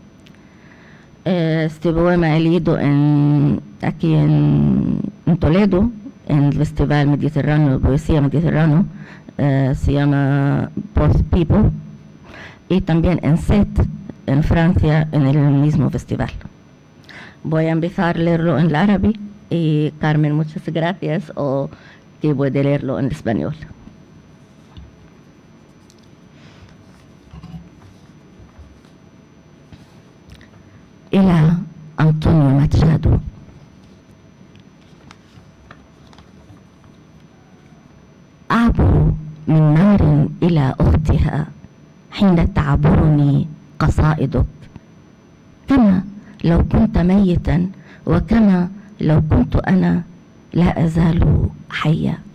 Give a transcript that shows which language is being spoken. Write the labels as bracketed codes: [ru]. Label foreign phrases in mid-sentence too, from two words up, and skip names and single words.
[es] Este poema he leído aquí en Toledo, en el Festival Mediterráneo, Poesía Mediterráneo, se llama Post People, y también en Set, en Francia, en el mismo festival. Voy a empezar a leerlo en el árabe y Carmen, muchas gracias, o que voy a leerlo en español. [ar] إلى أنطونيو ماتشادو. أعبر من نار إلى أختها حين تعبرني قصائدك، كما لو كنت ميتا وكما لو كنت أنا لا أزال حيا.